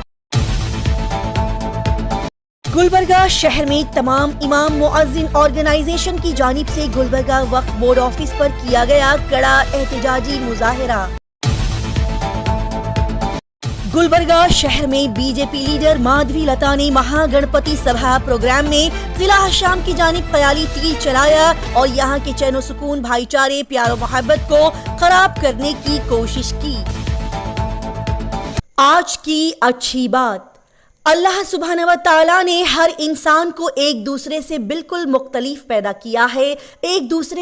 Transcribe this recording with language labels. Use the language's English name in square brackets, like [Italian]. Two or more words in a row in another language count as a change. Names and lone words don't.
[Urdu] گلبرگہ شہر میں تمام امام مؤذن آرگنائزیشن کی جانب سے گلبرگہ وقف [English] Board office [Urdu] پر کیا گیا کڑا احتجاجی مظاہرہ۔ گلبرگہ شہر میں بی جے پی لیڈر مادھوی لتا نے مہا گنپتی سبھا پروگرام میں ضلع حشام کی جانب خیالی تیر چلایا اور یہاں کے چین و سکون، بھائی چارے، پیار و محبت کو خراب کرنے کی کوشش کی۔ آج کی اچھی بات، اللہ سبحانہ و تعالیٰ نے ہر انسان کو ایک دوسرے سے بالکل مختلف پیدا کیا ہے، ایک دوسرے